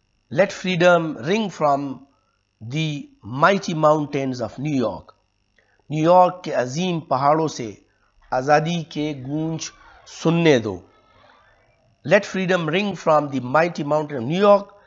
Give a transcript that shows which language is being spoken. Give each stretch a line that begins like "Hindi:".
English: Let freedom ring from the mighty mountains of New York.
Urdu: New York کے عظیم پہاڑوں سے آزادی کے گونج سننے دو.
English: Let freedom ring from the mighty mountain of New York.